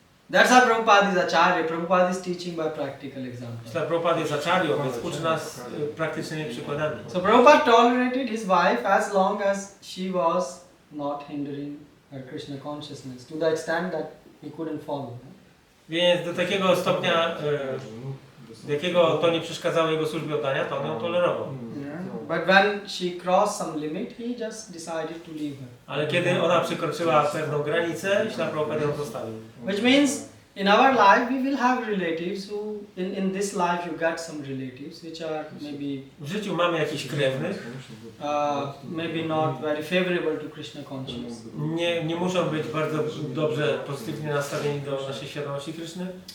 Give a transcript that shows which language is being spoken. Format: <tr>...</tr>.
<en>That's how Prabhupada is Acharya. Prabhupada is teaching by practical example.</en> <pl>Śla Prabhupada jest aczarią, więc uczy nas praktycznymi przykładami.</pl> <en>So Prabhupada tolerated his wife as long as she was not hindering her Krishna consciousness to the extent that he couldn't follow.</en> <pl>Więc do takiego stopnia, do jakiego to nie przeszkadzało jego służbie oddania, to on ją tolerował.</pl> <en>But when she crossed some limit, he just decided to leave her.</en> <pl>Ale kiedy ona przekroczyła pewną granicę, Śla Prabhupada ją zostawił.</pl> <en>Which means in our life we will have relatives who, in this life you get some relatives which are maybe</en> <pl>W życiu mamy jakichś krewnych,</pl> <en>maybe not very favorable to Krishna consciousness.</en> <pl>nie muszą być bardzo dobrze, pozytywnie nastawieni do naszej świadomości Kryszny.</pl>